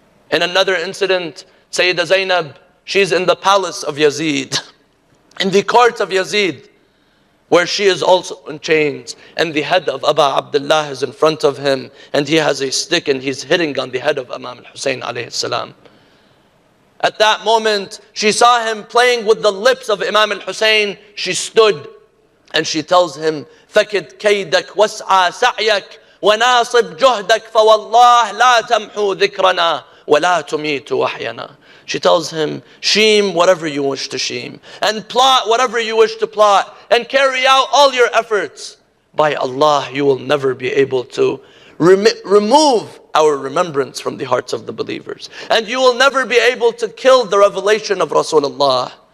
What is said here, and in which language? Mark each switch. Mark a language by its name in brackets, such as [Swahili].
[English] In another incident, Sayyidah Zainab, she's in the palace of Yazid, in the court of Yazid, where she is also in chains, and the head of Abdillah is in front of him, and he has a stick and he's hitting on the head of Imam al-Hussain alayhi salam. At that moment, she saw him playing with the lips of Imam al-Hussain. [Arabic] She stood and she tells him, فَكِدْ كَيْدَكْ وَاسْعَى سَعْيَكْ وَنَاصِبْ جُهْدَكْ فَوَاللَّهِ لَا تَمْحُوا ذِكْرَنَا وَلَا تُمِيتُ وَحْيَنَا. [English] She tells him, sheem whatever you wish to sheem, and plot whatever you wish to plot, and carry out all your efforts. By Allah, you will never be able to remove our remembrance from the hearts of the believers. And you will never be able to kill the revelation of Rasulullah.